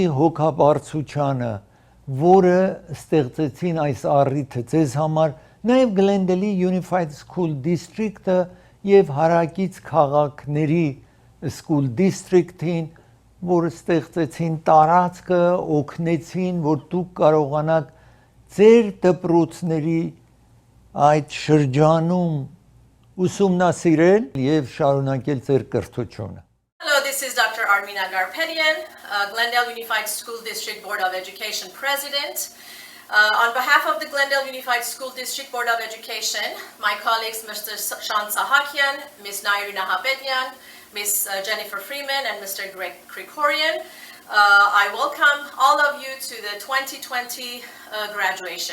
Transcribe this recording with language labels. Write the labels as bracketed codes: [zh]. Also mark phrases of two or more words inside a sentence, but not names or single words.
[hy] հոգաբարձությանը, որը ստեղծեցին այս առիթը ձեզ համար, նաև Glendale Unified [en] School District- [hy] ը և հարակից քաղաքների School District-ին, որ ստեղծեցին տարածքը, օգնեցին, որ դուք կարողանաք ձեր դպրոցների այդ շրջանում ուսումնասիրել և շարունակել ձեր կրթությունը։ [en] Hello, this is Dr. Armina Garpetian, Glendale Unified School District Board of Education President. On behalf of the Glendale Unified School District Board of Education, my colleagues Mr. Shan Sahakian, Ms. Nairi Nahabedian, Ms. Jennifer Freeman, and Mr. Greg Krikorian, I welcome all of you to the 2020 graduation.